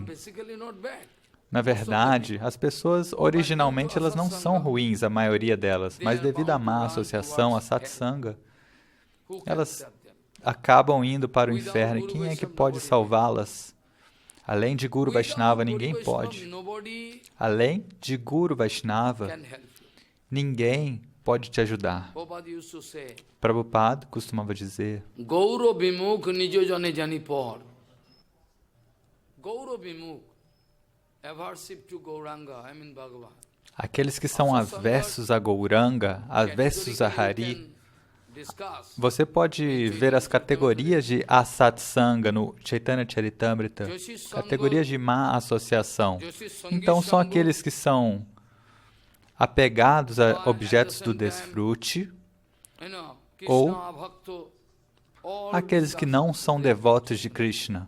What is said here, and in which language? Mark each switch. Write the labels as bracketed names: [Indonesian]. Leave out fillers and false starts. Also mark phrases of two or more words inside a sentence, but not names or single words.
[Portuguese] Na verdade, as pessoas, originalmente, elas não são ruins, a maioria delas, mas devido à má associação, a satsanga, elas acabam indo para o inferno. E quem é que pode salvá-las? Além de Guru Vaishnava, ninguém pode. Além de Guru Vaishnava, ninguém pode te ajudar. Prabhupada costumava dizer, [Bangla] গৌর বিমুখ নিজ জনে জানি পর. গৌর বিমুখ, [English] aversive to Gauranga, I mean Bhagavan. [Portuguese] Aqueles que são aversos a Gauranga, aversos a Hari, Você pode ver as categorias de asatsanga no Chaitanya Charitamrita, categorias de má associação. Então, são aqueles que são apegados a objetos do desfrute ou aqueles que não são devotos de Krishna.